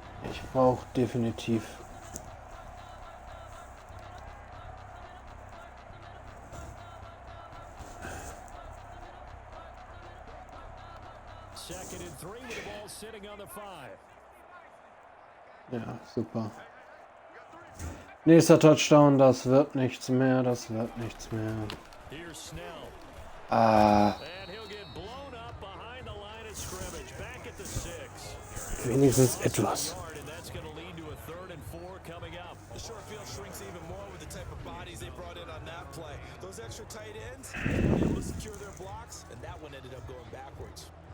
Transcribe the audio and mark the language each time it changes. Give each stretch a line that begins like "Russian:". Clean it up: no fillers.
German: Ich brauche definitiv.
English: Second and 3 with the ball sitting on the 5.
German: Ja, super. Nächster Touchdown, das wird nichts mehr, das wird nichts mehr.
English: Here's Snell. Ah, And he'll get blown up behind the line of scrimmage. Back at the 6.
German: wenigstens etwas.
English: And that's going to lead to a 3rd and 4 coming up. The short field shrinks even more with the type of bodies they brought in on that play. Those extra tight ends, they were able to secure their blocks, and that one ended up going backwards.